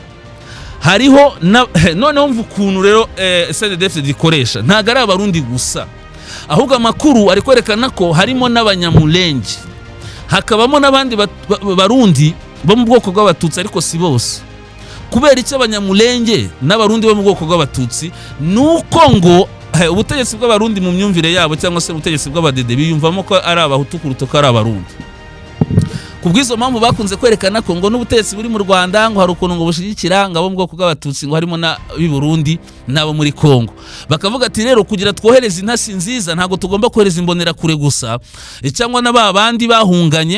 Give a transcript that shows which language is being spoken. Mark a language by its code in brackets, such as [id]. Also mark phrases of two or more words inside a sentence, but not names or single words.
[rw] Hariho noneho mvu ukuntu rero CNDD-FDD ikoresha, ntago ari abarundi gusa, ahubwo amakuru ari kwerekana ko harimo n'abanyamulenge, hakabamo n'abandi barundi bo mu bwoko bw'Abatutsi, ariko si bose. Kubera icyo abanyamulenge n'abarundi bo mu bwoko bw'Abatutsi? Nuko ngo ubutegetsi bw'abarundi mu myumvire yabo, cyangwa se ubutegetsi bw'abadede biyumvamo ko ari Abahutu kuruta ko ari Abarundi. kubw'izo mpamvu bakunze kwerekana ko ngo n'ubutegetsi buri mu Rwanda ngo hari ukuntu ngo bushigikira ngo abo mu bwoko bw'abatutsi ngo harimo n'ab'i Burundi n'abo muri Kongo. Bakavuga ati rero kugira twohereze intasi nziza ntago tugomba kohereza imbonera kure gusa cyangwa n'aba bandi bahunganye